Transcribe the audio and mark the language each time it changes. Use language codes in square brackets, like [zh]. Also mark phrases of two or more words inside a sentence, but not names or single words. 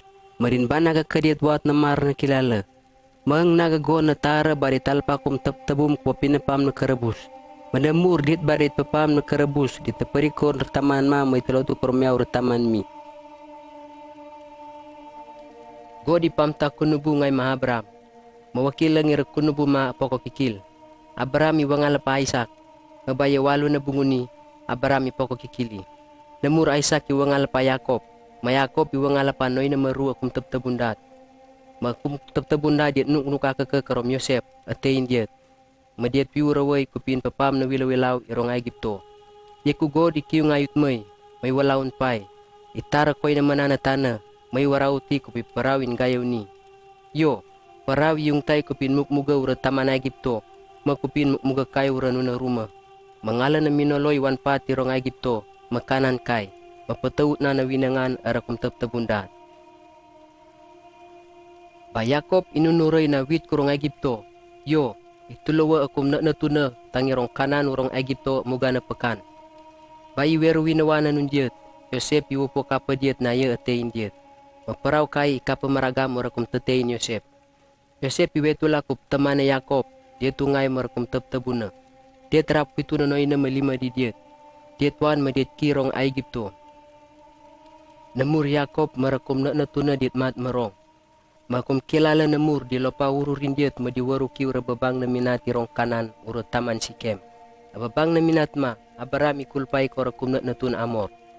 [agn] Marin bana ka kadiat wat na mar na kilala. Mang nagago na tara bari talpa kum tabum kwa pinapam na karabus. Manamur dit barit papam na karabus di taparikor taman ma may talotu kormyaw taman mi. Godi pamta kunubu ngay mahabram. Mawakil lang ira kunubu ma poko kikil. Abraham iwangal pa Isaac. Mabaya walo na bunguni. Abraham ipoko kikili. Namur Isaac iwangal pa Yakob. Mayakob iwangal pa noy na maru akum tabtabundat. Makum tabtabundat diat nuka karom Yosef atein diat. Madiat piuraway kupin papam na wilawilaw irong Egypto. Yeku godi kiyo ngayut may walawon pay. Itara koy na mananatana, may warawti kupi parawin gayaw ni. Yo, parawi yung tay kupin mukmuga ura taman Egypto, makupin mukmuga kayo ura nuna rumah. Mangalan na minoloy wan pati irong Egypto, makanan kay, mapatawut na nawinangan arakum tabtabundat. Ba Yakob inunuray na wit kurong Egypto. Yo, itulawa akum na natuna tangirong kanan urong Egypto muga na pekan. Bayi weru winawana nun diet, Yosef iwupo kapa diet na ya atein diet. Maparaw kay kapa maragam urakum tatein Yosef. Yosef iwetula kup tamana Yakob, diet tungay marakum tabtabuna. Diet rap itu na noy na malima di diet. Diet wan madiet kirong Egypto. Namur Yakob marakum na natuna diet mat marong. Makum kilala namur di lopa ururin diet madiwaru kiura babang na minati rong kanan uro taman Sikem. Ababang na minat ma, abarami kulpay ko rakum na natun amor.